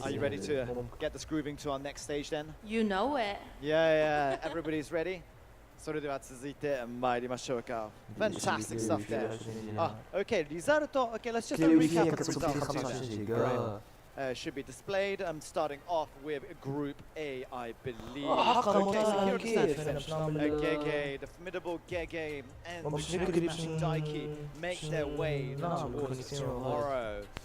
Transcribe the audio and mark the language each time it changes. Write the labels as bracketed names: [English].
[English] Are you ready to get this grooving to our next stage then? You know it. Yeah, everybody's ready. [Japanese] それでは続いて参りましょうか。 [English] Fantastic stuff there. Okay, リザルト. Okay, let's just recap the results. Should be displayed. I'm starting off with Group A, I believe. Okay, so here it stands. Gege, the formidable Gege and the smashing Daiki make their way towards tomorrow.